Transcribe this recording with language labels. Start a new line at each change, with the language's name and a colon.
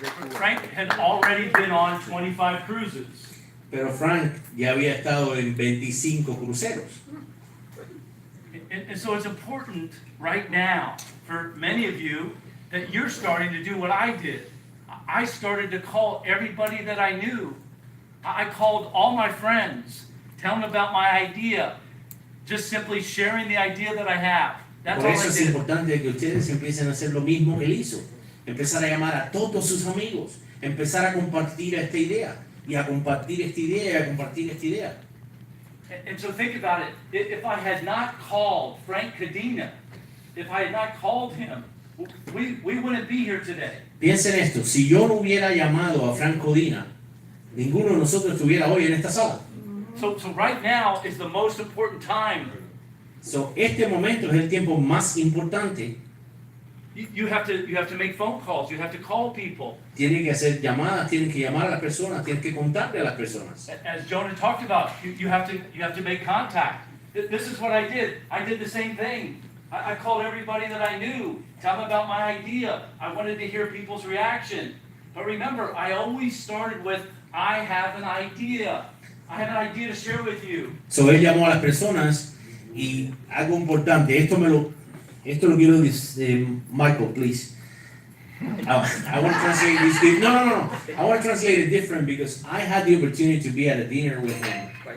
English: Frank had already been on 25 cruises.
Spanish: Pero Frank ya había estado en 25 cruceros.
English: And so it's important right now for many of you that you're starting to do what I did. I started to call everybody that I knew. I called all my friends, telling them about my idea, just simply sharing the idea that I have. That's
Spanish: Por
English: all
Spanish: eso
English: I
Spanish: es
English: did.
Spanish: importante que ustedes empiecen a hacer lo mismo que él hizo. Empezar a llamar a todos sus amigos, empezar a compartir esta idea, y a compartir esta idea, y a compartir esta idea.
English: And so think about it. If I had not called Frank Cadena, if I had not called him, we wouldn't be here today.
Spanish: Piensen esto, si yo no hubiera llamado a Frank Codina, ninguno de nosotros estuviera hoy en esta sala.
English: So right now is the most important time.
Spanish: So, este momento es el tiempo más importante.
English: You have to make phone calls. You have to call people.
Spanish: Tienen que hacer llamadas, tienen que llamar a las personas, tienen que contarle a las personas.
English: As Jonah talked about, you have to make contact. This is what I did. I did the same thing. I called everybody that I knew, tell them about my idea. I wanted to hear people's reaction. But remember, I always started with, I have an idea. I have an idea to share with you.
Spanish: So, él llamó a las personas y algo importante, esto lo quiero decir,
English: Michael, please. I want to translate this. No. I want to translate it different because I had the opportunity to be at a dinner with him.